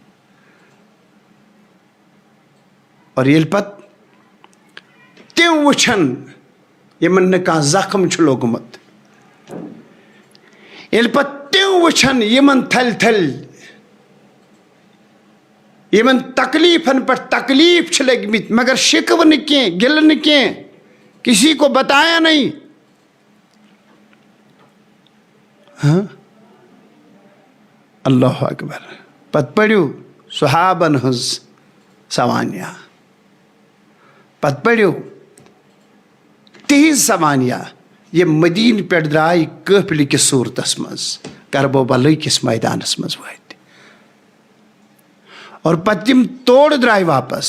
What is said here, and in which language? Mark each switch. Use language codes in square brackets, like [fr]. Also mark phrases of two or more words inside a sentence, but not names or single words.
[ks] اور ییٚلہِ پتہٕ تِم وٕچھن یِمن نہٕ کانٛہہ زخم چھُ لوٚگمُت، ییٚلہِ پتہٕ تِم وٕچھن یِمن تھلہِ تھلہِ، یِمن تکلیٖفن پٮ۪ٹھ تکلیٖف چھِ لٔگمٕتۍ مگر شِکوٕ نہٕ کینٛہہ، گِلہٕ نہٕ کینٛہہ، [ur] کسی کو بتایا نہیں. [ar] اللہ اکبر. [ks] پتہٕ پٔرِو صحابن ہٕنٛز سوانیہ، پتہٕ پٔرِو تِہنٛز سوانیہ یِم مدیٖنہٕ پٮ۪ٹھ درٛاے قٲفلہِ کِس صوٗرتس منٛز کربو بلٲے کِس میدانس منٛز وٲتۍ، اور پتہٕ تِم تورٕ درٛاے واپس.